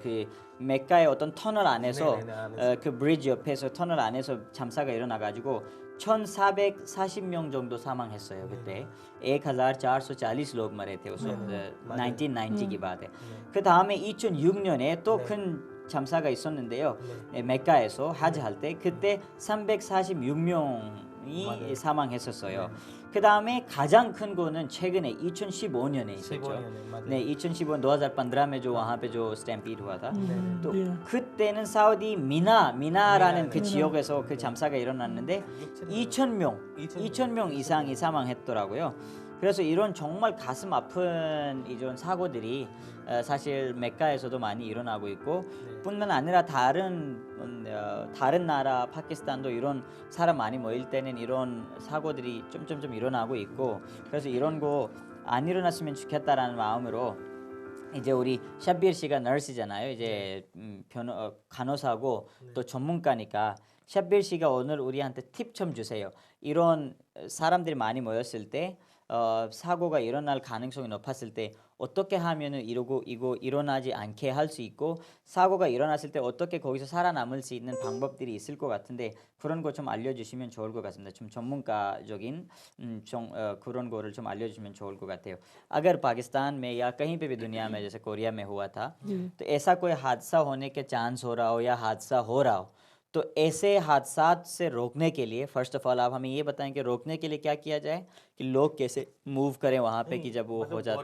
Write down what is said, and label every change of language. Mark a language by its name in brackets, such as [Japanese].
[Korean] 그 메카의 어떤 터널 안에서 그 브리지 옆에서 터널 안에서 참사가 일어나가지고 1,440명 정도 사망했어요 그때. [Hindi] 1,440 लोग मरे थे उस वक्त 1990 की बात है. [Korean] 그 다음에 2006년에 또 큰 참사가 있었는데요. 메카에서 하지 할 때 그때 346명이 사망했었어요. 그 다음에 가장 큰 거는 최근에 2015년에 있었죠. [Hindi] 네, 2015 2015 में जो वहाँ पे जो स्टैम्पीड हुआ था. [Korean] 또 그때는 사우디 미나라는 그 지역에서 그 참사가 일어났는데 2,000명 이상이 사망했더라고요. 그래서 이런 정말 가슴 아픈 이런 사고들이 사실 메카에서도 많이 일어나고 있고 뿐만 아니라 다른 나라 파키스탄도 이런 사람 많이 모일 때는 이런 사고들이 좀 일어나고 있고 그래서 이런 거 안 일어났으면 좋겠다라는 마음으로 이제 우리 샤비르 씨가 너스잖아요. 이제 간호사고 또 전문가니까 샤비르 씨가 오늘 우리한테 팁 좀 주세요. 이런 사람들이 많이 모였을 때 사고가 일어날 가능성이 높았을 때 어떻게 하면은 이거 일어나지 않게 할 수 있고 사고가 일어났을 때 어떻게 거기서 살아남을 수 있는 방법들이 있을 것 같은데 그런 거 좀 알려주시면 좋을 것 같습니다. 좀 전문가적인 그런 거를 좀 알려주시면 좋을 것 같아요. [Hindi] अगर पाकिस्तान में या कहीं पे भी दुनिया में जैसे कोरिया में हुआ था तो ऐसा कोई हादसा होने के चांस हो रहा हो या हादसा हो रहा हो तो ऐसे हादसात से रोकने के लिए फर्स्ट ऑफ ऑल आप हमें ये बताएं कि रोकने के लिए क्या किया जाए कि लोग कैसे मूव करें वहाँ पे कि जब वो हो जाता है